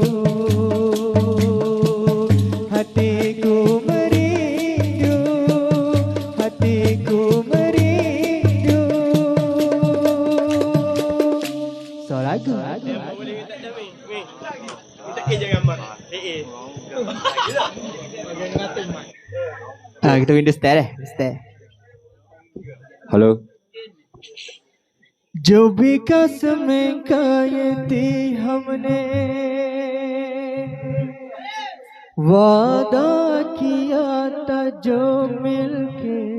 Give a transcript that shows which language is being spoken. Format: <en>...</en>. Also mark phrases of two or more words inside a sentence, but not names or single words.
<ms>Hatiku merindu, hatiku merindu. So lagu. Kita</ms> <en>window stare</en> <ms>eh. Stare. Halo.</ms> <hi>जो भी कसमें खाई थी हमने, वादा किया था जो मिलके,</hi>